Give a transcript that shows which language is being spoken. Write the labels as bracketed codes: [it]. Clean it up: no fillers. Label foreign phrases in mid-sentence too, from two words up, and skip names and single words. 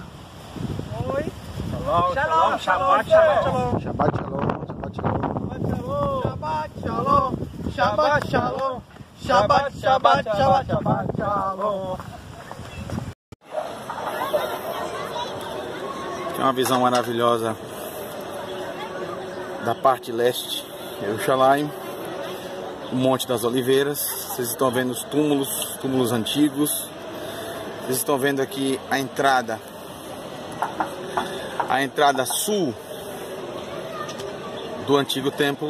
[pt] Oi. [he] Shalom, Shalom, Shabbat shalom. שבת שלום. שבת שלום. שבת שלום. שבת שלום. [pt] Tem uma visão maravilhosa da parte leste, Jerusalém, o Monte das Oliveiras. Vocês estão vendo os túmulos antigos. Vocês estão vendo aqui a entrada sul do antigo templo.